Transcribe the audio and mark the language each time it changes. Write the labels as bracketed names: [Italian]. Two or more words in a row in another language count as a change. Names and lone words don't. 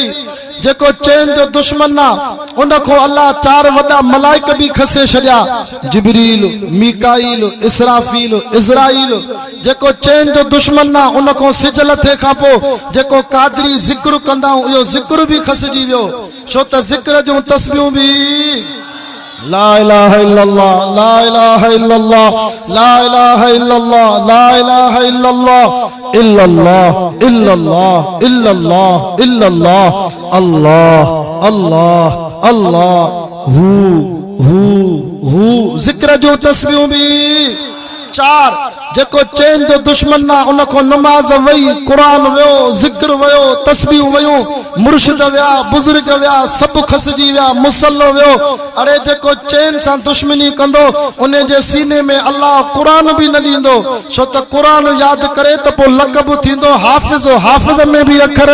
[Sindhi] जेको चैन जो दुश्मन आहे उन खां अलाह 4 वॾा मलाइक बि खसे छॾिया, जिब्रील, मीकाईल, इसराफील, इज़राइल। जेको चैन जो दुश्मन आहे उन खां सिजल थिए खां पोइ जेको कादरी ज़िक्र कंदा इहो ज़िक्र बि खसिजी वियो, छो त ज़िक्र जूं तस्बीहूं बि [Arabic] لا إله إلا الله، لا إله إلا الله، لا إله إلا الله، لا إله إلا الله، إلا الله إلا الله إلا الله إلا الله، الله الله الله هو. [Sindhi] ज़िक्र जो तस्बीहूं बि 4। जेको चैन जो दुश्मन आहे उन खां नमाज वई, क़ुरान वियो, ज़िक्र वियो, तस्बीहूं वियूं, मुर्शिद विया, बुज़ुर्ग विया, सभु खसिजी विया, मुसल्लो वियो। अड़े जेको चैन सां दुश्मनी कंदो उन जे सीने में अलाह क़ुरान बि न ॾींदो, छो त क़ुरान यादि करे त पोइ लक़ब थींदो हाफ़िज़, हाफ़िज़ में बि अखर।